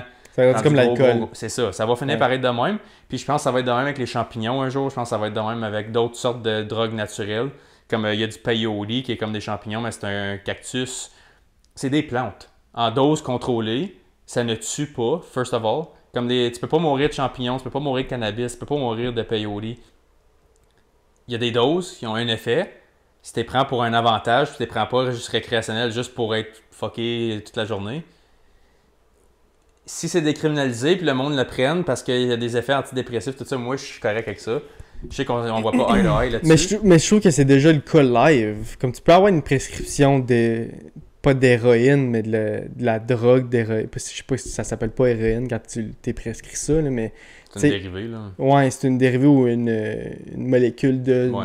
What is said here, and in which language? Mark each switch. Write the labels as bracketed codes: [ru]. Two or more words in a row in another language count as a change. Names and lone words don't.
[fr] Ça va être comme l'alcool. C'est ça, ça va finir par être de même. Puis je pense que ça va être de même avec les champignons un jour. Je pense que ça va être de même avec d'autres sortes de drogues naturelles. Comme il y a du peyote qui est comme des champignons, mais c'est un cactus. C'est des plantes. En dose contrôlée, ça ne tue pas, [en] first of all. [fr] Comme tu peux pas mourir de champignons, tu peux pas mourir de cannabis, tu peux pas mourir de peyote. Il y a des doses qui ont un effet. Si tu les prends pour un avantage, tu les prends pas juste récréationnel, juste pour être fucké toute la journée. Si c'est décriminalisé, puis le monde le prenne parce qu'il y a des effets antidépressifs, tout ça, moi je suis correct avec ça. Je sais qu'on voit pas [en] eye to eye [fr] là-dessus. Mais je trouve que c'est déjà le cas live. Comme tu peux avoir une prescription pas d'héroïne, mais de la drogue d'héroïne. Je sais pas si ça s'appelle pas héroïne quand tu t'es prescrit ça, là, mais... C'est une dérivée, là. Ouais, c'est une dérivée ou une molécule de... Ouais.